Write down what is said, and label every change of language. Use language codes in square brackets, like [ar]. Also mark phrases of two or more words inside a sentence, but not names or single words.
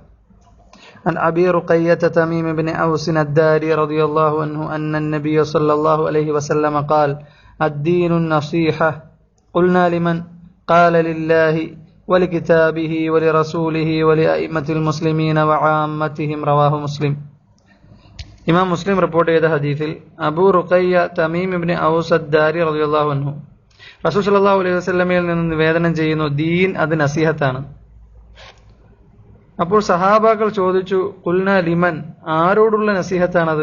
[ar] عن أبي رقية تميم بن أوس الداري رضي الله عنه أن النبي صلى الله عليه وسلم قال: الدين النصيحة. قلنا: لمن؟ قال: لله ولكتابه ولرسوله ولأئمة المسلمين وعامتهم. رواه مسلم. [ml] ഇമാം മുസ്ലിം റിപ്പോർട്ട് ചെയ്ത ഹദീസിൽ അബൂ റുഖയ്യ തമീം ഇബ്നു ഔസ് അദ്ദാരി [ar] رضي الله عنه [ml] റസൂൽ [ar] صلى الله عليه وسلم [ml] നിന്ന് നിവേദനം ചെയ്യുന്നു, ദീൻ അത് നസീഹത്താണ്. അപ്പോൾ സഹാബാക്കൾ ചോദിച്ചു, [ar] قلنا لمن, [ml] ആരോടുള്ള നസീഹത്താണത്?